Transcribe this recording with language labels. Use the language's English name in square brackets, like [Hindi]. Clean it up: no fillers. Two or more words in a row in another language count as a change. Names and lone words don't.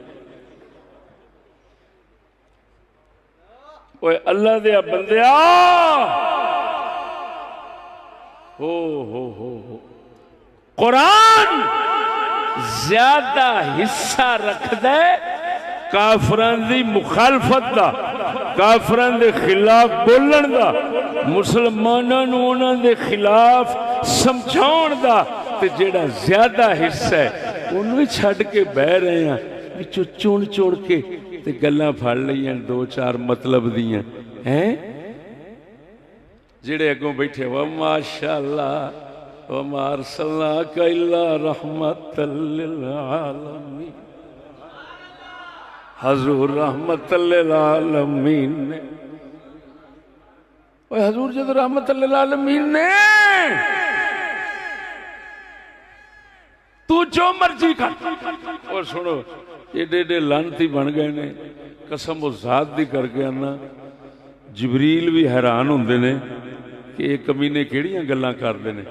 [Punjabi] اوئے اللہ دے بندیا ہو قرآن زیادہ حصہ رکھدا کافراں دی مخالفت دا، کافراں دے خلاف بولن دا، مسلماناں نوں اونہاں دے خلاف سمجھاؤن دا، تے جیہڑا زیادہ حصہ اے اوہنوں ہی چھڈ کے بہہ رہے ہیں. وچوں چن چن کے تے گلاں پھڑ لئیاں دو چار مطلب دیاں ہیں. جیہڑے اگوں بیٹھے وا ماشاءاللہ [Arabic] وما أرسلناك إلا رحمة للعالمين, [Punjabi] حضور [Arabic] رحمة للعالمين [Punjabi] نے. اوئے حضور جب [Arabic] رحمة للعالمين [Punjabi] نے توں جو مرضی کر. اور سنو ایڈے ایڈے لعنتی بن گئے نے، قسم اس ذات دی کر کے آنا جبریل وی حیران ہوندے نے کہ ایہ کمینے کیہڑیاں گلاں کردے نے.